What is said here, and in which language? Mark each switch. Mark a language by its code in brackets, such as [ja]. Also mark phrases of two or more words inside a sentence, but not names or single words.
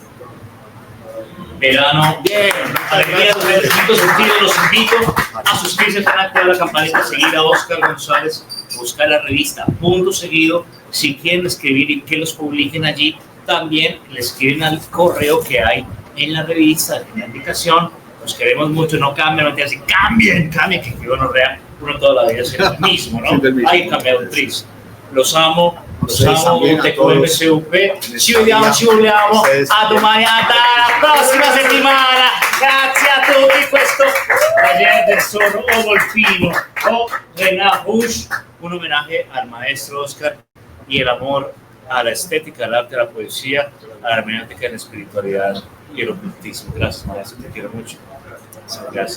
[es] Verano, bien, alegría, los sentidos, los invito a suscribirse al canal, activar la campanita, seguir a Oscar González, buscar la revista Punto Seguido. Si quieren escribir y que los publiquen allí, también le escriben al correo que hay en la revista, en la indicación. Los queremos mucho, no cambien, no te dicen, cambien, que uno rea, uno toda la vida es el mismo, ¿no? Hay cambiado tris. Los amo, TQMCUP, [it] ci vediamo, a domani, alla prossima settimana, grazie a tutti, questo [es] taller del Zorro o Golfino o Renat Bush, un homenaje al maestro Oscar y el amor a la estética, al arte, a la poesía, a la hermenéutica, a la espiritualidad y el ocultismo. Gracias, maestro, te quiero mucho. Gracias.